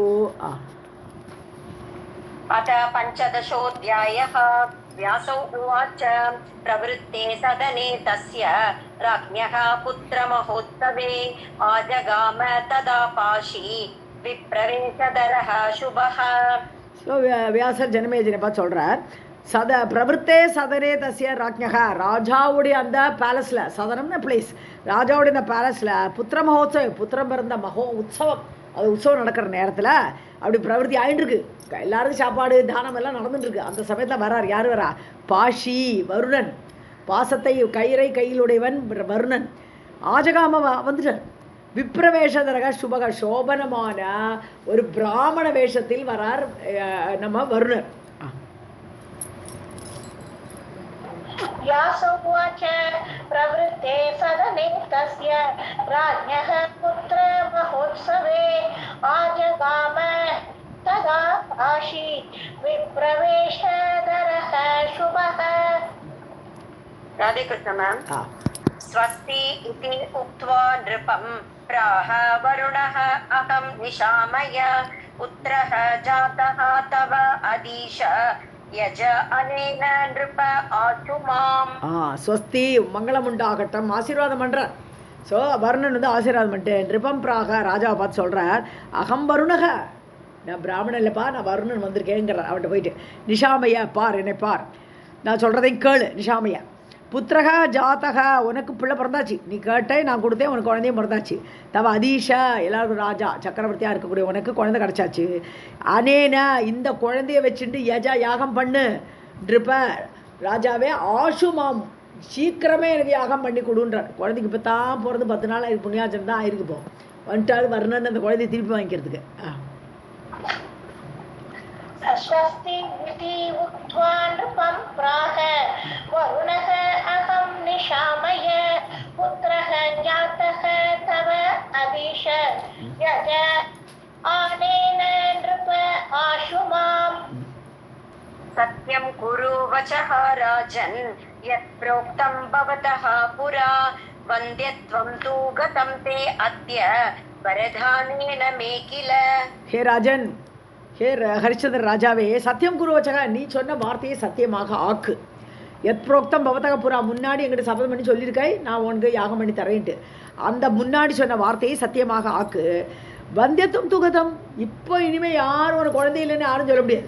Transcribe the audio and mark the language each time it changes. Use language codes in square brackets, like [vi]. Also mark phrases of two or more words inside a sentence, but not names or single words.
[sa] अथ पञ्चदशोऽध्यायः. व्यासो उवाच प्रवृत्ते सदने तस्य राज्ञः पुत्रमहोत्सवे आजगाम तदा पाशी विप्रवेशदरः शुभः. [ta] வியாசர் ஜனமேஜனை பார்த்து சொல்கிறார். [sa] प्रवृत्ते सदने तस्य राज्ञः [ta] ராஜாவுடைய அந்த பேலஸில், சதனம்னு பிளேஸ், ராஜாவுடைய அந்த பேலஸில் புத்திர மகோத்சவம் புத்திரம் பிறந்த உற்சவம், அது உற்சவம் நடக்கிற நேரத்தில் அப்படி பிரவருத்தி ஆகிட்டுருக்கு. எல்லாருக்கும் சாப்பாடு தானம் எல்லாம் நடந்துட்டுருக்கு. அந்த சமயத்தில் வரார். யார் வரா? பாஷி வருணன், பாசத்தை கயிறை கையிலுடையவன் வருணன். ஆஜகாம வந்துட்டார். [sa] विप्रवेषधरः शुभः [ta] சோபனமான ஒரு பிராமண வேஷத்தில் வரார் நம்ம வருணர். [sa] व्यास उवाच प्रवृत्ते सदने तस्य राज्ञः पुत्र महोत्सवे आजगाम तदा काशी विप्रवेशधरः शुभः. राधे कृष्ण मैम. स्वस्ति इति उक्त्वा नृपं प्राह वरुणः अहं निशामय पुत्रः जातः तव अदीश यज अनेन नृप आचुमाम्. [ta] ஸ்வஸ்தி மங்களம் உண்டாகட்டும் ஆசீர்வாதம் பண்றார். ஸோ வருணன் வந்து ஆசீர்வாதம் பண்ணிட்டு [sa] नृपं प्राह [ta] ராஜாவை பார்த்து சொல்கிறார், [sa] अहं वरुणः, [ta] நான் பிராமணன் இல்லைப்பா, நான் வருணன் வந்திருக்கேங்கிறார். அவன்கிட்ட போயிட்டு நிஷாமையா பார், என்னை பார், நான் சொல்கிறதையும் கேளு. [sa] निशामय पुत्रः जातः, [ta] உனக்கு பிள்ளை பிறந்தாச்சு, நீ கேட்டே நான் கொடுத்தேன், உனக்கு குழந்தையும் பிறந்தாச்சு. [sa] तव अधीश, [ta] எல்லாருக்கும் ராஜா சக்கரவர்த்தியாக இருக்கக்கூடிய உனக்கு குழந்தை கிடச்சாச்சு. அனேனா, இந்த குழந்தைய வச்சுட்டு யஜா யாகம் பண்ணு. நிருப ராஜாவே ஆஷுமாம், சீக்கிரமே எனக்கு யாகம் பண்ணி கொடுன்றார். குழந்தைக்கு இப்போ தான் பிறந்து 10 நாள் ஆயிருக்கு, புண்ணியாச்சம் தான் ஆயிருக்கு. இப்போ வந்துட்டாரு வர்ணன் அந்த குழந்தைய திருப்பி வாங்கிக்கிறதுக்கு. [sa] स्वस्ति इति उक्त्वा नृपं प्राह वरुणः अहं निशामय पुत्रः जातः तव अदीश यज आनेन नृप आशुमाम्. सत्यं कुरु वचः राजन् यत् प्रोक्तं भवतः पुरा वन्द्यत्वं तु गतं ते अद्य वरदानेन मे किल. हे राजन, [ta] ஹே ஹரிச்சந்திர ராஜாவே, [sa] सत्यं कुरुवचः, [ta] நீ சொன்ன வார்த்தையை சத்தியமாக ஆக்கு. [sa] यत् प्रोक्तं भवतः पुरा, [ta] முன்னாடி எங்கிட்ட சபதம் பண்ணி சொல்லியிருக்காய் நான் உனக்கு யாகம் பண்ணி தரேன்ட்டு. அந்த முன்னாடி சொன்ன வார்த்தையை சத்தியமாக ஆக்கு. [sa] वन्ध्यत्वं तुगतम्, [ta] இப்போ இனிமேல் யாரும் உனக்கு குழந்தை இல்லைன்னு யாரும் சொல்ல முடியாது.